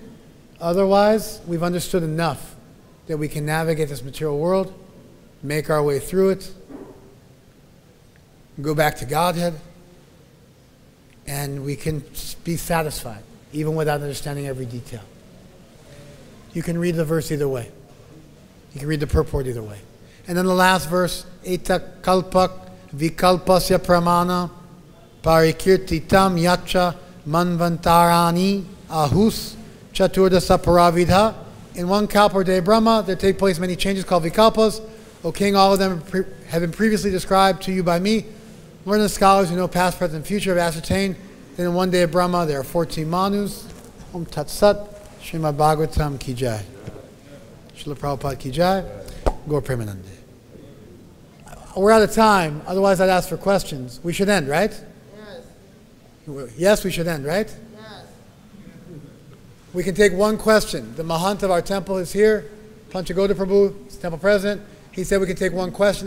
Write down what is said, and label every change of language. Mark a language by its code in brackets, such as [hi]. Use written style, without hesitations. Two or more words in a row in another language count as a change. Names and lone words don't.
[en] Otherwise, we've understood enough that we can navigate this material world, make our way through it, go back to Godhead, and we can be satisfied, even without understanding every detail. You can read the verse either way. You can read the purport either way. And then the last verse, [sa] एत कल्पक विकल्पस्य प्रमाण परिकीर्ति तम् यच्च मन्वन्तराणि आहुः चतुर्दश पराविदः. [en] In one kalpa day Brahma, there take place many changes called vikalpas. O king, all of them have been previously described to you by me. Learned scholars who know past, present, and future have ascertained that in one day of Brahma there are 14 manus. [sa] ॐ तत् सत्, Srimad Bhagavatam [hi] की जय. Srila Prabhupada की जय. Gaur Premanande. [en] We're out of time, otherwise I'd ask for questions. We should end, right? Yes. Yes, we should end, right? Yes. We can take one question. The Mahant of our temple is here. Panchagoda Prabhu, temple president. He said we can take one question.